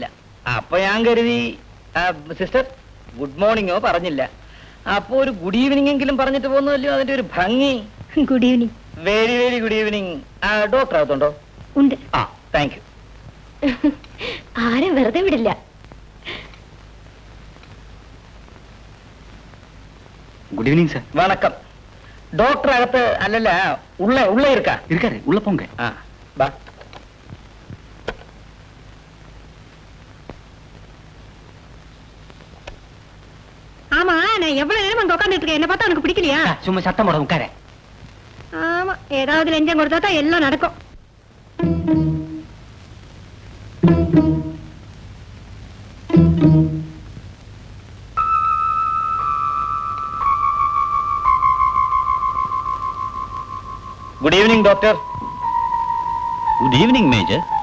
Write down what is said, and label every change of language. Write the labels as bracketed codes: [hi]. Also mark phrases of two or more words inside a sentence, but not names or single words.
[ml] അപ്പൊ ഞാൻ കരുതി സിസ്റ്റർ [en] good morning [ml] പറഞ്ഞില്ല. അപ്പൊ ഒരു [en] good evening [ml] എങ്കിലും പറഞ്ഞിട്ട് പോകുന്നതല്ലോ അതിന്റെ ഒരു ഭംഗി. [en] good evening. very very good evening. [ml] ഡോക്ടർ അകത്തുണ്ടോ? ഉണ്ട്. [en] thank you. [ml] ആരും വെറുതെ വിടില്ല. [en] good evening sir. [ta] வணக்கம். டாக்டர் அகத்து அல்லல உள்ள இருக்கா? இருக்காரு, உள்ள போங்க. வா. ஆமா, நான் எவ்வளவு நேரம் அங்க உட்கார்ந்துட்டு இருக்கேன். என்ன பார்த்தா உனக்கு பிடிக்கலையா? சும்மா சத்தம் போட உட்கார. ஆமா, ஏதாவது லஞ்சம் கொடுத்தா தான் எல்லாம் நடக்கும். [en] Good evening, doctor. Good evening, Major.